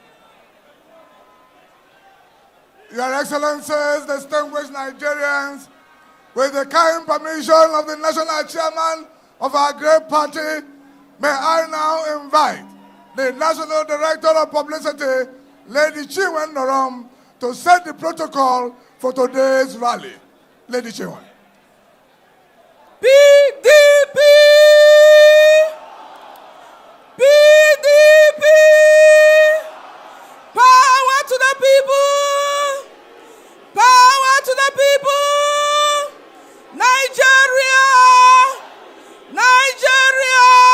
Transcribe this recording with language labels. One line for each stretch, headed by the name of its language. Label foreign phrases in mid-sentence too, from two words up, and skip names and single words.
English: Your Excellencies, distinguished Nigerians, with the kind permission of the national chairman of our great party, may I now invite the National Director of Publicity, Lady Chinwe Norom, to set the protocol for today's rally. Lady Chinwe. PDP! PDP! Power to the people! Power to the people! Nigeria! Nigeria!